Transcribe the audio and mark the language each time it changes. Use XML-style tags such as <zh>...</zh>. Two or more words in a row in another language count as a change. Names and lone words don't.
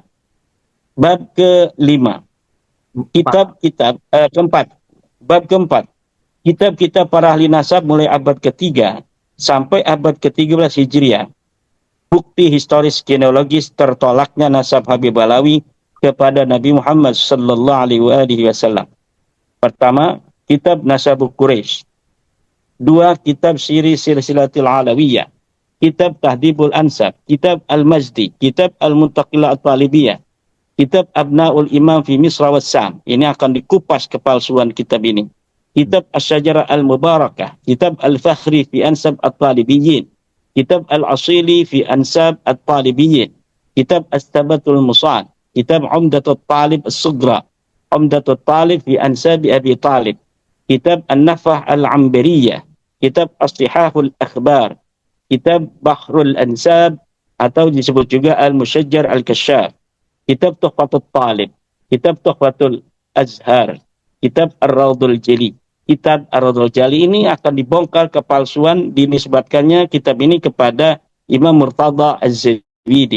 <id>Bab kelima, Bab keempat, kitab-kitab para ahli nasab mulai abad ketiga sampai abad ke-13 Hijriah. Bukti historis genealogis tertolaknya nasab Habib Alwi kepada Nabi Muhammad</id> <ar>صلى الله عليه وسلم.</ar> <id>Pertama, kitab Nasabul Quraisy. Dua, kitab Siri Silsilatil Alawiyah. Kitab Tahdibul Ansab, kitab Al-Majdi, kitab Al-Muntaqillah At-Talibiyah, kitab Abnaul Imam fi Misra wa Sam. Ini akan dikupas kepalsuan kitab ini. Kitab Asy-Syajarah Al-Mubarakah, kitab Al-Fakhri fi Ansab At-Talibiyyin, kitab Al-Asili fi Ansab At-Talibiyyin, kitab As-Tabatul Musad, kitab Umdatut Talib As-Sugra, Umdatut Talib fi Ansab Abi Talib, kitab An-Nafah Al-Ambariyah, kitab As-Sihahul Akhbar, kitab Bahrul Ansab atau disebut juga Al-Musyajjar Al-Kasyaf, kitab Tuhfatul Talib, kitab Tuhfatul Azhar, kitab Ar-Raudul Jali. Kitab Ar-Raudul Jali ini akan dibongkar kepalsuan dinisbatkannya kitab ini kepada Imam Murtada Az-Zawidi.</id>